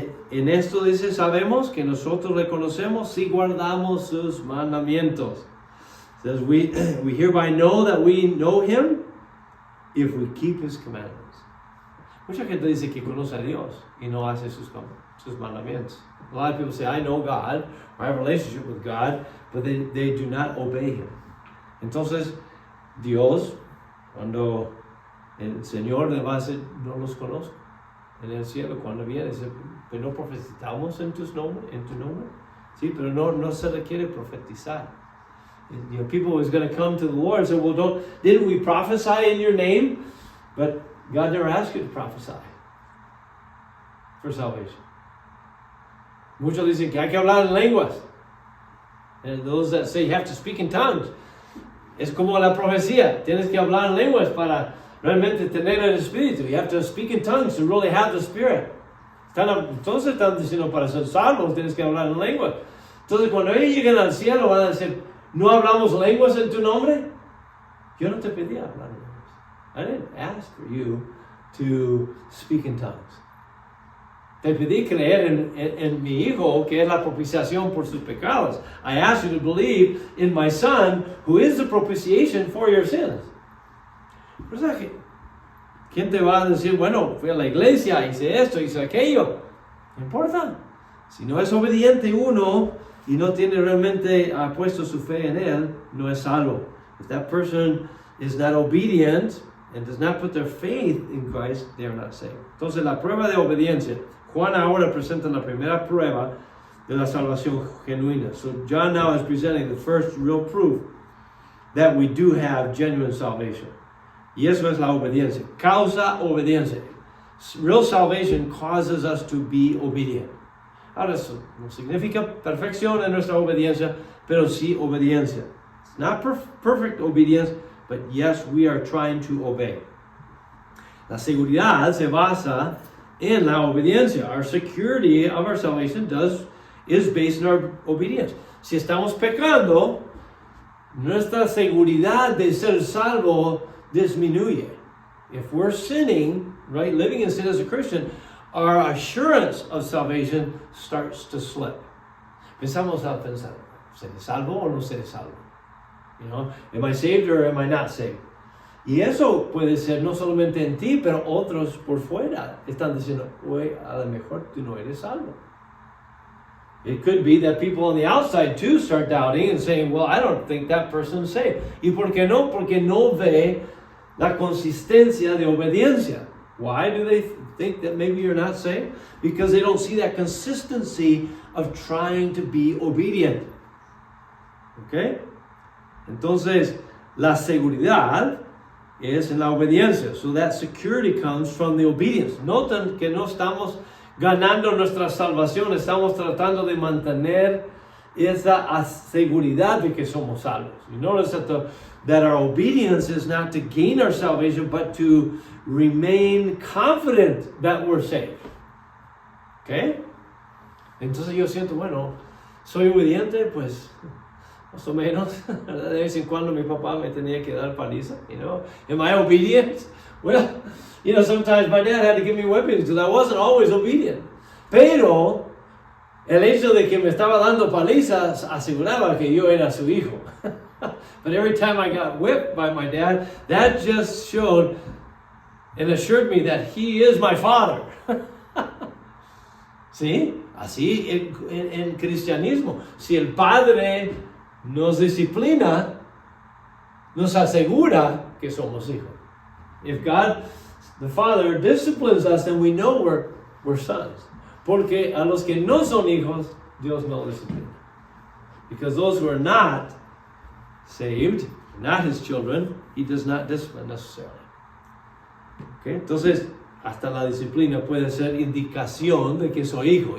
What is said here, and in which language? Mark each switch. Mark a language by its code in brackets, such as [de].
[es] En esto dice, sabemos que nosotros le conocemos si guardamos sus mandamientos. [en] It says we hereby know that we know him if we keep his commandments. [es] Mucha gente dice que conoce a Dios y no hace sus mandamientos. [en] A lot of people say, I know God, or I have a relationship with God, but they do not obey him. [es] Entonces, Dios, cuando el Señor le va a decir, no los conozco. En el cielo, cuando viene, dice, pero no profetizamos en tu nombre. Sí, pero no se requiere profetizar. [en] You know, people is going to come to the Lord and say, well, didn't we prophesy in your name? But God never asked you to prophesy for salvation. [es] Muchos dicen que hay que hablar en lenguas. [en] And those that say you have to speak in tongues. [es] Es como la profecía. Tienes que hablar en lenguas para realmente tener el Espíritu. [en] You have to speak in tongues to really have the Spirit. [es] Entonces están diciendo para ser salvos tienes que hablar en lenguas. Entonces cuando ellos lleguen al cielo van a decir, ¿no hablamos lenguas en tu nombre? Yo no te pedí hablar en lenguas. [en] I didn't ask for you to speak in tongues. [es] Te pedí creer en mi Hijo, que es la propiciación por sus pecados. [en] I asked you to believe in my Son, who is the propitiation for your sins. [es] O sea, ¿quién te va a decir, bueno, fui a la iglesia, hice esto, hice aquello? No importa. Si no es obediente uno y no tiene realmente puesto su fe en Él, no es salvo. [en] If that person is not obedient and does not put their faith in Christ, they are not saved. [es] Entonces, la prueba de obediencia. Juan ahora presenta la primera prueba de la salvación genuina. [en] So John now is presenting the first real proof that we do have genuine salvation. [es] Y eso es la obediencia. Causa obediencia. [en] Real salvation causes us to be obedient. [es] Ahora eso no significa perfección en nuestra obediencia, pero sí obediencia. [en] It's not perfect obedience, but yes, we are trying to obey. [es] La seguridad se basa en la obediencia. [en] Our security of our salvation is based on our obedience. [es] Si estamos pecando, nuestra seguridad de ser salvo disminuye. [en] If we're sinning, right, living in sin as a Christian, our assurance of salvation starts to slip. [es] Empezamos a pensar, ¿seré salvo o no seré salvo? [en] You know, am I saved or am I not saved? [es] Y eso puede ser no solamente en ti, pero otros por fuera están diciendo, oye, a lo mejor tú no eres salvo. [en] It could be that people on the outside too start doubting and saying, well, I don't think that person's saved. [es] ¿Y por qué no? Porque no ve la consistencia de obediencia. [en] Why do they think that maybe you're not saved? Because they don't see that consistency of trying to be obedient. Okay? [es] Entonces, la seguridad es en la obediencia. [en] So that security comes from the obedience. [es] Notan que no estamos ganando nuestra salvación, estamos tratando de mantener esa seguridad de que somos salvos. [en] You notice that our obedience is not to gain our salvation, but to remain confident that we're saved. [es] ¿Ok? Entonces yo siento, bueno, soy obediente, pues más o menos. De vez en cuando mi papá me tenía que dar paliza, [en] you know. Am I obedient? Well, you know, sometimes my dad had to give me whippings because I wasn't always obedient. [es] Pero el hecho de que me estaba dando palizas aseguraba que yo era su hijo. [en] But every time I got whipped by my dad, that just showed and assured me that he is my father. [es] ¿Sí? Así en cristianismo. Si el padre nos disciplina, nos asegura que somos hijos. [en] If God, the Father, disciplines us, then we know we're sons. [es] Porque a los que no son hijos, Dios no disciplina. [en] Because those who are not saved, not His children, He does not discipline necessarily. Okay? [es] Entonces, hasta la disciplina puede ser indicación de que soy hijo.